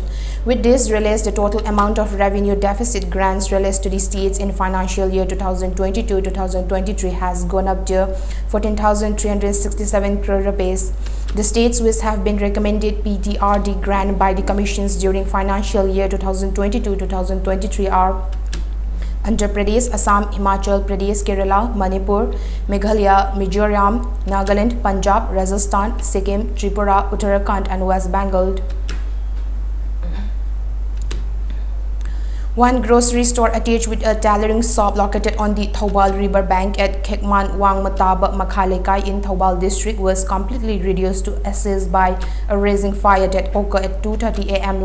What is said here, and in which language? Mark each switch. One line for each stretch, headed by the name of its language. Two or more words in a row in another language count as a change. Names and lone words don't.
English: With this release, the total amount of revenue deficit grants released to the states in financial year 2022-2023 has gone up to 14,367 crore rupees. The states which have been recommended PTRD grant by the commissions during financial year 2022-2023 are Andhra Pradesh, Assam, Himachal Pradesh, Kerala, Manipur, Meghalaya, Mizoram, Nagaland, Punjab, Rajasthan, Sikkim, Tripura, Uttarakhand and West Bengal. One grocery store attached with a tailoring shop located on the Thoubal river bank at Khekman Wangmataba Makhalekai in Thoubal district was completely reduced to ashes by a raging fire that occurred at 2:30 a.m.